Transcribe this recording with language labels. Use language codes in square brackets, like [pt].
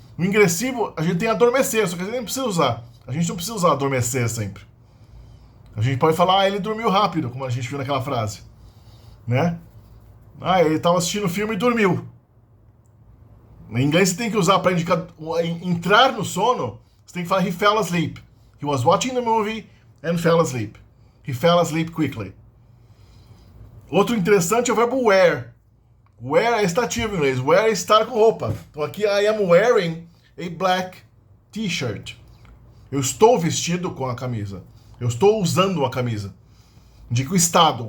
[pt] O ingressivo, a gente tem adormecer, só que a gente nem precisa usar. A gente não precisa usar adormecer sempre. A gente pode falar, ele dormiu rápido, como a gente viu naquela frase. Né? Ele estava assistindo o filme e dormiu. Em inglês você tem que usar para indicar entrar no sono. Você tem que falar, [en] he fell asleep. He was watching the movie and fell asleep. He fell asleep quickly. [pt] Outro interessante é o verbo wear. Wear é estativo em inglês. Wear é estar com roupa. Então aqui, [en] I am wearing a black t-shirt. [pt] Eu estou vestido com a camisa. Eu estou usando uma camisa. Indica o estado.